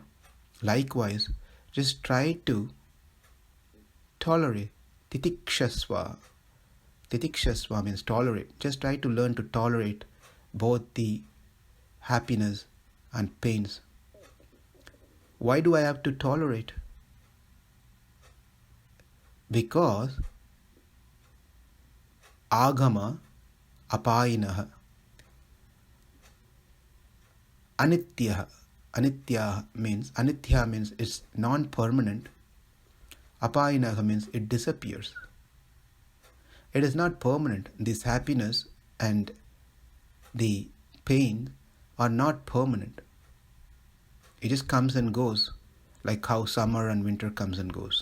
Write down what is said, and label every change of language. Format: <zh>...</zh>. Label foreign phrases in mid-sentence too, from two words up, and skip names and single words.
<en>Likewise, just try to tolerate titikṣasva. Titikṣasva means tolerate. Just try to learn to tolerate both the happiness and pains. Why do I have to tolerate? Because</en> <sa>āgama, apāyinaḥ, anityāḥ</sa> <en>means it's non-permanent. Apāyinaḥ means it disappears. It is not permanent. This happiness and the pain are not permanent. It just comes and goes, like how summer and winter comes and goes.</en>